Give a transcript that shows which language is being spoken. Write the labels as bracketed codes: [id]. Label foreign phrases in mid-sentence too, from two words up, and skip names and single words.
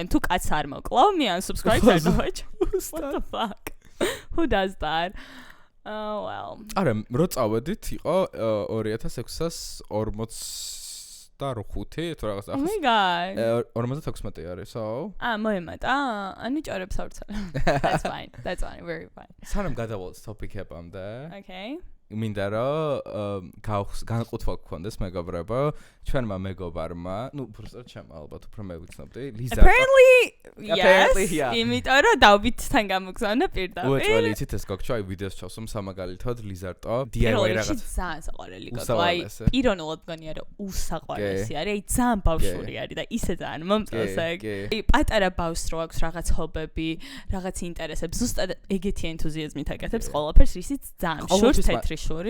[ka] თუ კაც არ მოკლავ, მე unsubscribe დავაჭ. [en] What the fuck? Who does that? Oh well. [ka] არა, რო წავედით იყო 2006-ას 40 45 თუ რაღაც [en] Oh my god. [ka] 56 არის, so? მოემატა? ანუ ჭორებს ავრცელ. [en] That's fine. That's fine. Very fine. [ka] სანამ გადავალთ ტოპიკებამდე. [en] Okay. [ka] მინდა რომ განყუთვა გქონდეს მეგობრებო, ჩვენმა მეგობარმა, [ru] ну, просто [ka] ჩემ ალბათ უფრო მე ვიცნობდი, ლიზა. [en] Apparently, Apparently, yes. yeah. [ka] იმიტომ რომ დავით თან გამოგზავნა პირდაპირ. უეჭველი იცით ეს გოგჩა ვიდეოს ჩავსვამ სამაგალითოდ ლიზარტო DIY რაღაც. ძალიან საყვარელი გოგო. აი, პიროვნულად მგონია რომ უსაყვარლესი არის. აი, ძალიან ბავშვური არის და ისე ძალიან მომწონს ეგ. აი, პატარა ბავშვს რო აქვს რაღაც ჰობები, რაღაც ინტერესები, ზუსტად ეგეთი ენთუზიაზმით აკეთებს ყველაფერს, ისიც ძალიან შორს თეთრი შური.